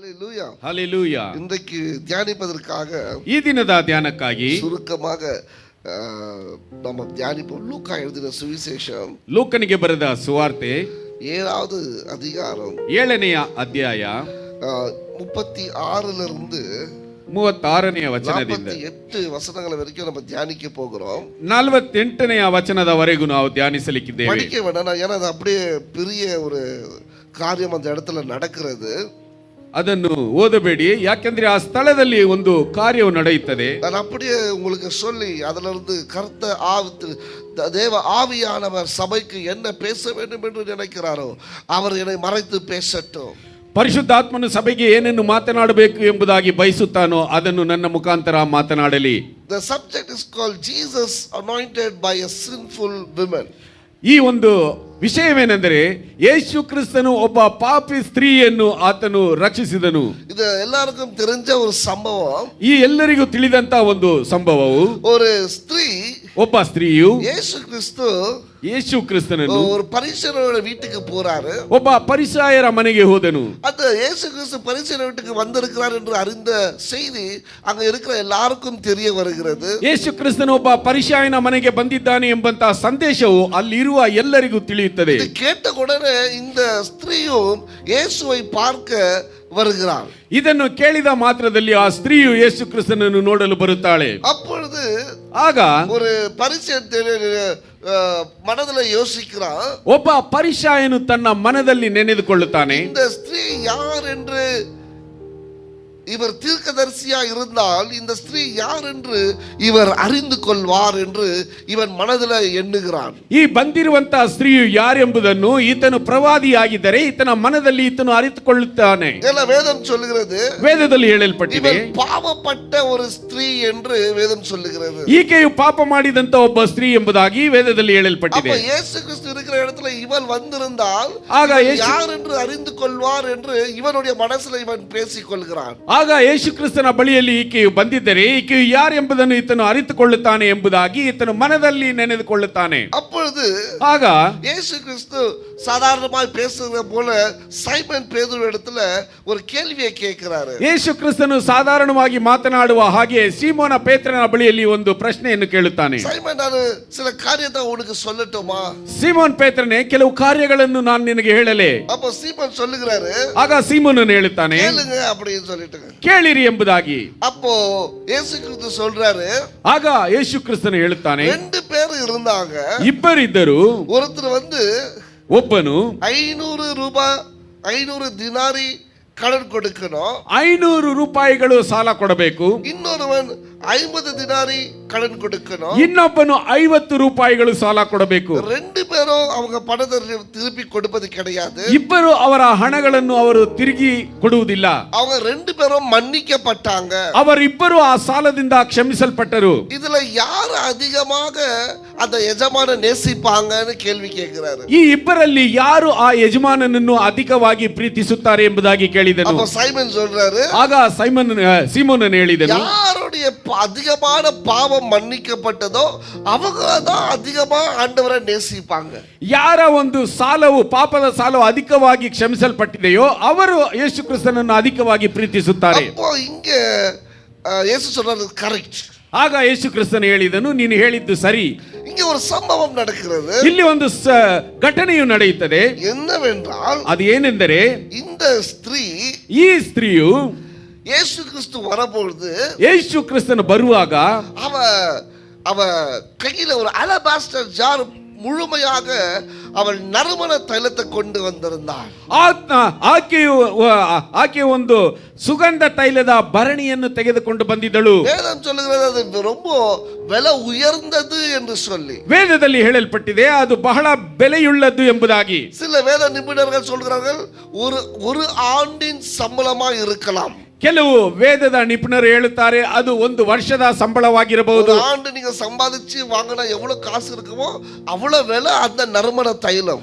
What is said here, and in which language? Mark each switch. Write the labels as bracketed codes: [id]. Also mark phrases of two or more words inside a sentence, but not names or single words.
[ta] ஹalleluya ஹalleluya. இன்றைக்கு தியானிப்பதற்காக [kn] ಈ ದಿನದ ಧ್ಯಾನಕ್ಕಾಗಿ [ta] சுருக்கமாக நம்ம தியானிப்போம். லூக்கா எழுதின சுவிசேஷம் [kn] ಲೂಕನಿಗೆ ಬರೆದ ಸುವಾರ್ತೆ [ta] 7வது அதிகாரம் [kn] 7ನೇ ಅಧ್ಯಾಯ [ta] 36 லிருந்து [kn] 36ನೇ ವಚನದಿಂದ [ta] 48 வசனங்கள் வரைக்கும் நம்ம தியானிக்க போகிறோம். [kn] 48ನೇ ವಚನದವರೆಗೂ ನಾವು ಧ್ಯಾನಿಸಲಿಕ್ಕಿದ್ದೇವೆ. [ta] படிக்க வேண்டாம், ஏன்னா அது அப்படியே பெரிய ஒரு காரியம் அந்த இடத்துல நடக்கிறது. [kn] ಅದನ್ನು ಓದಬೇಡಿ, ಯಾಕೆಂದ್ರೆ ಆ ಸ್ಥಳದಲ್ಲಿ ಒಂದು ಕಾರ್ಯವು ನಡೆಯುತ್ತದೆ. [ta] நான் அப்படியே உங்களுக்கு சொல்லி அதிலிருந்து தேவ ஆவியானவர் சபைக்கு என்ன பேச வேண்டும் என்று நினைக்கிறாரோ அவர் என்னை மறைத்து பேசட்டும். [kn] ಪರಿಶುದ್ಧಾತ್ಮನು ಸಭೆಗೆ ಏನನ್ನು ಮಾತನಾಡಬೇಕು ಎಂಬುದಾಗಿ ಬಯಸುತ್ತಾನೋ ಅದನ್ನು ನನ್ನ ಮುಖಾಂತರ ಮಾತನಾಡಲಿ. [en] The subject is called Jesus anointed by a sinful woman. [kn] ಈ ಒಂದು ವಿಷಯವೇನೆಂದರೆ ಯೇಸು ಕ್ರಿಸ್ತನು ಒಬ್ಬ ಪಾಪಿ ಸ್ತ್ರೀಯನ್ನು ಆತನು ರಕ್ಷಿಸಿದನು. ಇದು ಎಲ್ಲರಿಗೂ [ta] தெரிஞ்ச ஒரு சம்பவம். [kn] ಈ ಎಲ್ಲರಿಗೂ ತಿಳಿದಂತ ಒಂದು ಸಂಭವವು, [ta] ஒரு ஸ்திரீ, [kn] ಒಬ್ಬ ಸ್ತ್ರೀಯು ಯೇಸು ಕ್ರಿಸ್ತನನ್ನು [ta] ஒரு பரிசேயரோட வீட்டுக்கு போறாரு. [kn] ಒಬ್ಬ ಪರಿಸಾಯರ ಮನೆಗೆ ಹೋದನು. [ta] அந்த இயேசு கிறிஸ்து பரிசேயர் வீட்டுக்கு வந்திருக்கிறார் என்று அறிந்த செய்தி அங்க இருக்கிற எல்லாருக்கும் தெரிய வருகிறது. [kn] ಯೇಸು ಕ್ರಿಸ್ತನು ಒಬ್ಬ ಪರಿಸಾಯನ ಮನೆಗೆ ಬಂದಿದ್ದಾನೆ ಎಂಬಂತ ಸಂದೇಶವು ಅಲ್ಲಿರುವ ಎಲ್ಲರಿಗೂ ತಿಳಿಯುತ್ತದೆ. [ta] இது கேட்ட உடனே இந்த ஸ்திரீயும் இயேசுவை பார்க்க வருகிறாள். [kn] ಇದನ್ನು ಕೇಳಿದ ಮಾತ್ರದಲ್ಲಿ ಆ ಸ್ತ್ರೀಯು ಯೇಸು ಕ್ರಿಸ್ತನನ್ನು ನೋಡಲು ಬರುತ್ತಾಳೆ. [ta] அப்பொழுது [kn] ಆಗ [ta] ஒரு பரிசேயன் மனதில் யோசிக்கிறான். [kn] ಒಬ್ಬ ಪರಿಸಾಯನು ತನ್ನ ಮನದಲ್ಲಿ ನೆನೆದುಕೊಳ್ಳುತ್ತಾನೆ, [ta] இந்த ஸ்திரீ யார் என்று, இவர் தீர்க்கதரிசியா இருந்தால் இந்த ஸ்திரீ யார் என்று இவர் அறிந்து கொள்வார் என்று [kn] ಇವನ್ ಮನದಲ್ಲಿ [ta] ಎಣ್ಣುகிறான். [kn] ಈ ಬಂದಿರುವಂತ ಸ್ತ್ರೀಯು ಯಾರೆಂಬುದನ್ನು ಈತನು ಪ್ರವಾದಿಯಾಗಿದ್ದರೆ ಈತನ ಮನದಲ್ಲಿ ಈತನು ಅರಿತುಕೊಳ್ಳುತ್ತಾನೆ. [ta] ಎಲ್ಲ ವೇದம் சொல்லுகிறது, [kn] ವೇದದಲ್ಲಿ ಹೇಳಲ್ಪಟ್ಟಿದೆ, [ta] இவள் பாவப்பட்ட ஒரு ஸ்திரீ என்று வேதம் சொல்லுகிறது. [kn] ಈಕೆಯು ಪಾಪ ಮಾಡಿದಂತ ಒಬ್ಬ ಸ್ತ್ರೀ ಎಂಬುದಾಗಿ ವೇದದಲ್ಲಿ ಹೇಳಲ್ಪಟ್ಟಿದೆ. [ta] அப்ப இயேசு கிறிஸ்து இருக்கிற இடத்துல இவள் வந்திருந்தால் [kn] ಆಗ [ta] யார் என்று அறிந்து கொள்வார் என்று இவனுடைய மனசுல இவன் பேசிக் கொள்கிறான். [kn] ಆಗ ಯೇಸು ಕ್ರಿಸ್ತನ ಬಳಿಯಲ್ಲಿ ಈಕೆಯು ಬಂದಿದ್ದರೆ ಈಕೆಯು ಯಾರು ಎಂಬುದನ್ನು ಈತನು ಅರಿತುಕೊಳ್ಳುತ್ತಾನೆ ಎಂಬುದಾಗಿ ಈತನು ಮನದಲ್ಲಿ ನೆನೆದುಕೊಳ್ಳುತ್ತಾನೆ. [ta] அப்பொழுது [kn] ಆಗ [ta] இயேசு கிறிஸ்து சாதாரணமாய் பேசுகிற போல சைமன் பேதுரு இடத்துல ஒரு கேள்வியை கேட்கிறாரு. [kn] ಯೇಸು ಕ್ರಿಸ್ತನು ಸಾಧಾರಣವಾಗಿ ಮಾತನಾಡುವ ಹಾಗೆ ಸೀಮೋನ ಪೇತ್ರನ ಬಳಿಯಲ್ಲಿ ಒಂದು ಪ್ರಶ್ನೆಯನ್ನು ಕೇಳುತ್ತಾನೆ. [ta] சைமன், ನಾನು சில காரியத்தை உனக்கு சொல்லட்டுமா? [kn] ಸೀಮೋನ್ ಪೇತ್ರನೇ, ಕೆಲವು ಕಾರ್ಯಗಳನ್ನು ನಾನು ನಿನಗೆ ಹೇಳಲೇ? [ta] அப்ப சீமன் சொல்லுகிறாரு, [kn] ಆಗ ಸೀಮೋನನು ಹೇಳುತ್ತಾನೆ, [ta] கேளுங்க அப்படின்னு சொல்லிட்டு. [kn] ಕೇಳಿರಿ ಎಂಬುದಾಗಿ. [ta] அப்போ இயேசு கிறிஸ்து சொல்றாரு, [kn] ಆಗ ಯೇಸು ಕ್ರಿಸ್ತನು ಹೇಳುತ್ತಾನೆ, [ta] 2 பேர் இருந்தாங்க. [kn] ಇಬ್ಬರಿದ್ದರು. [ta] ஒருத்தர் [kn] ಒಬ್ಬನು [ta] 500 ದಿನಾರಿ ಕடன் கொடுக்கணும், [kn] 500 ರೂಪಾಯಿಗಳು ಸಾಲ ಕೊಡಬೇಕು. [ta] இன்னொருவன் 50 ದಿನಾರಿ கடன் கொடுக்கணும், [kn] ಇನ್ನೊಬ್ಬನು 50 ರೂಪಾಯಿಗಳು ಸಾಲ ಕೊಡಬೇಕು. [ta] 2 பேரும் அவங்க பணத்தை திருப்பி கொடுப்பது கிடையாது. [kn] ಇಬ್ಬರು ಅವರ ಹಣಗಳನ್ನು ಅವರು ತಿರುಗಿ ಕೊಡುವುದಿಲ್ಲ. [ta] அவங்க 2 பேரும் மன்னிக்கப்பட்டாங்க. [kn] ಅವರಿಬ್ಬರು ಆ ಸಾಲದಿಂದ ಕ್ಷಮಿಸಲ್ಪಟ್ಟರು. [ta] இதுல யார் அதிகமாக அந்த ಯಜಮಾನ நேசிப்பாங்கன்னு கேள்வி கேள்கிறாரு. [kn] ಈ ಇಬ್ಬರಲ್ಲಿ ಯಾರು ಆ ಯಜಮಾನನನ್ನು ಅಧಿಕವಾಗಿ ಪ್ರೀತಿಸುತ್ತಾರೆ ಎಂಬುದಾಗಿ ಕೇಳಿದನು. [ta] அப்ப சைமன் சொல்றாரு, [kn] ಆಗ ಸೀಮೋನನು ಹೇಳಿದನು, [ta] யாருடைய அதிகமான பாவம் மன்னிக்கப்பட்டதோ அவங்க தான் அதிகமா ஆண்டவரை நேசிப்பாங்க. [kn] ಯಾರ ಒಂದು ಸಾಲವು, ಪಾಪದ ಸಾಲವು ಅಧಿಕವಾಗಿ ಕ್ಷಮಿಸಲ್ಪಟ್ಟಿದೆಯೋ ಅವರು ಯೇಸು ಕ್ರಿಸ್ತನನ್ನು ಅಧಿಕವಾಗಿ ಪ್ರೀತಿಸುತ್ತಾರೆ. [ta] அப்போ இங்க இயேசு சொல்றது கரெக்ட். [kn] ಆಗ ಯೇಸು ಕ್ರಿಸ್ತನು ಹೇಳಿದನು, ನೀನು ಹೇಳಿದ್ದು ಸರಿ. [ta] இங்க ஒரு சம்பவம் நடக்கிறது. [kn] ಇಲ್ಲಿ ಒಂದು ಘಟನೆಯು ನಡೆಯುತ್ತದೆ. [ta] என்னவென்றால், [kn] ಅದು ಏನೆಂದರೆ, [ta] இந்த ஸ்திரீ, [kn] ಈ ಸ್ತ್ರೀಯು [ta] ಯೇಸು ಕ್ರಿಸ್ತು வரபொழுது, [kn] ಯೇಸು ಕ್ರಿಸ್ತನು ಬರುವಾಗ [ta] அவ கையில ஒரு [en] alabaster jar [ta] முழுமையாக அவள் நறுமண தைலத்தை கொண்டு வந்திருந்தாள். [kn] ಆಕೆ ಒಂದು ಸುಗಂಧ ತೈಲದ ಭರಣಿಯನ್ನು ತೆಗೆದುಕೊಂಡು ಬಂದಿದ್ದಳು. [ta] வேதம் சொல்லுகிறது அது ரொம்ப விலை உயர்ந்தது என்று சொல்லி. [kn] ವೇದದಲ್ಲಿ ಹೇಳಲ್ಪಟ್ಟಿದೆ ಅದು ಬಹಳ ಬೆಲೆಯುಳ್ಳದ್ದು ಎಂಬುದಾಗಿ. [ta] சில வேத நிபுணர்கள் சொல்கிறார்கள் ஒரு ஆண்டின் சம்பளமா இருக்கலாம். [kn] ಕೆಲವು ವೇದದ ನಿಪುಣರು ಹೇಳುತ್ತಾರೆ ಅದು ಒಂದು ವರ್ಷದ ಸಂಬಳವಾಗಿರಬಹುದು. [ta] ஆண்டு நீங்க சம்பாதிச்சு வாங்கினா எவ்வளவு காசு இருக்குமோ அவ்வளவு விலை அந்த நறுமண தைலம்.